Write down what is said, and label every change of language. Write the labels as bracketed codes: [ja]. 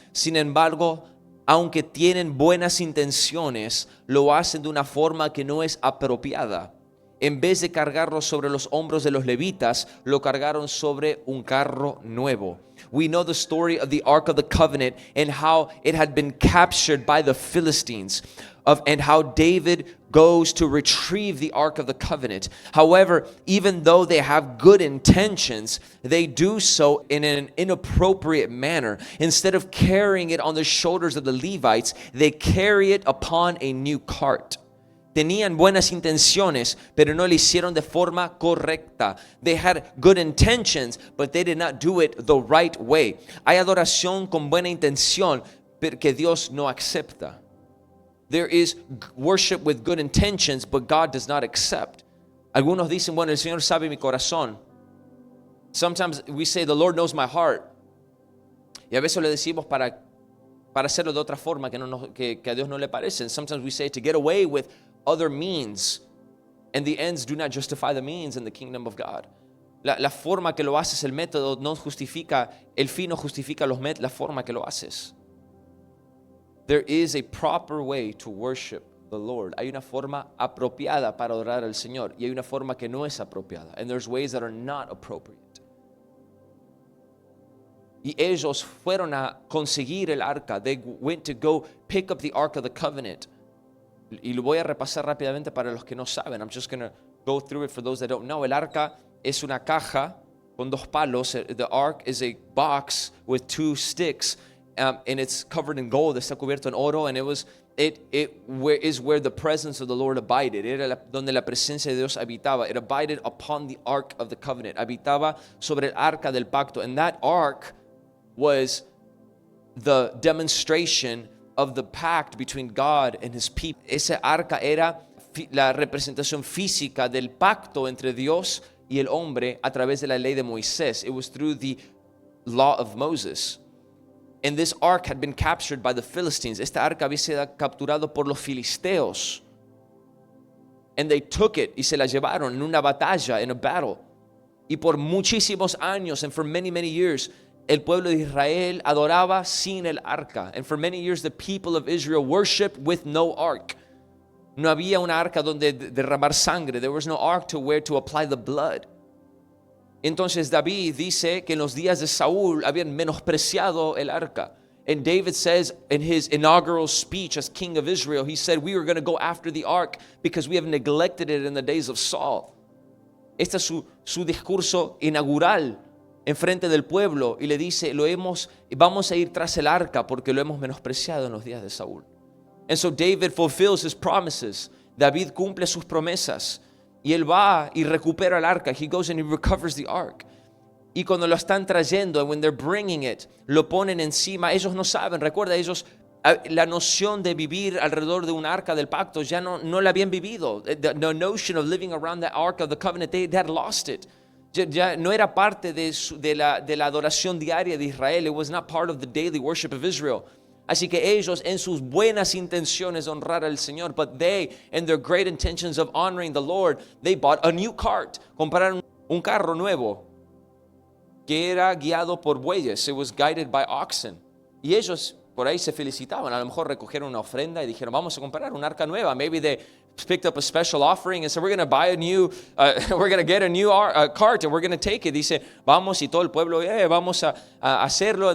[es] Sin embargo, aunque tienen buenas intenciones, lo hacen de una forma que no es apropiada. En vez de cargarlo sobre los hombros de los levitas, lo cargaron sobre un carro nuevo. [en] We know the story of the Ark of the Covenant and how it had been captured by the Philistines, and how David goes to retrieve the Ark of the Covenant. However, even though they have good intentions, they do so in an inappropriate manner. Instead of carrying it on the shoulders of the Levites, they carry it upon a new cart. [es] Tenían buenas intenciones, pero no lo hicieron de forma correcta. [en] They had good intentions, but they did not do it the right way. [es] Hay adoración con buena intención, pero que Dios no acepta. [en] There is worship with good intentions, but God does not accept. [es] Algunos dicen, bueno, el Señor sabe mi corazón. [en] Sometimes we say, the Lord knows my heart. [es] Y a veces le decimos para hacerlo de otra forma que a Dios no le parece. [en] And sometimes we say to get away with other means. And the ends do not justify the means in the kingdom of God. [es] La forma que lo haces, el método no justifica, el fin no justifica la forma que lo haces. [en] There is a proper way to worship the Lord. [es] Hay una forma apropiada para adorar al Señor y hay una forma que no es apropiada. [en] And there's ways that are not appropriate. [es] Y ellos fueron a conseguir el arca. [en] They went to go pick up the Ark of the Covenant. [es] Y lo voy a repasar rápidamente para los que no saben. [en] I'm just going to go through it for those that don't know. [es] El arca es una caja con dos palos. [en] The ark is a box with two sticks. And it's covered in gold, [es] está cubierto en oro, [en] and it is where the presence of the Lord abided. [es] Era donde la presencia de Dios habitaba. [en] It abided upon the ark of the covenant. [es] Habitaba sobre el arca del pacto, [en] and that ark was the demonstration of the pact between God and His people. [es] Esa arca era la representación física del pacto entre Dios y el hombre a través de la ley de Moisés. [en] It was through the law of Moses. And this ark had been captured by the Philistines. [es] Esta arca había sido capturado por los filisteos. [en] And they took it [es] y se la llevaron en una batalla, [en] in a battle. [es] Y por muchísimos años, [en] and for many, many years, [es] el pueblo de Israel adoraba sin el arca. [en] And for many years, the people of Israel worshiped with no ark. [es] No había una arca donde derramar sangre. [en] There was no ark to where to apply the blood. [es] Entonces David dice que en los días de Saúl habían menospreciado el arca. [en] And David says in his inaugural speech as king of Israel, he said, we were going to go after the ark because we have neglected it in the days of Saul. [es] Este es su discurso inaugural en frente del pueblo y le dice, vamos a ir tras el arca porque lo hemos menospreciado en los días de Saúl. [en] And so David fulfills his promises. [es] David cumple sus promesas. Y él va y recupera el arca. [en] He goes and he recovers the ark. [es] Y cuando lo están trayendo, [en] and when they're bringing it, [es] lo ponen encima. Ellos no saben. Recuerda, ellos La noción de vivir alrededor de un arca del pacto ya no la habían vivido. [en] The notion of living around the ark of the covenant, they had lost it. [es] Ya no era parte de la adoración diaria de Israel. [en] It was not part of the daily worship of Israel. [es] Así que ellos, en sus buenas intenciones de honrar al Señor, [en] but they, in their great intentions of honoring the Lord, they bought a new cart. [es] Compraron un carro nuevo que era guiado por bueyes. [en] It was guided by oxen. [es] Y ellos por ahí se felicitaban. A lo mejor recogieron una ofrenda y dijeron, vamos a comprar un arca nueva. [en] Maybe they picked up a special offering and said, we're going to buy a new, we're going to get a new cart and we're going to take it. [es] Dice, vamos, y todo el pueblo, vamos a hacerlo.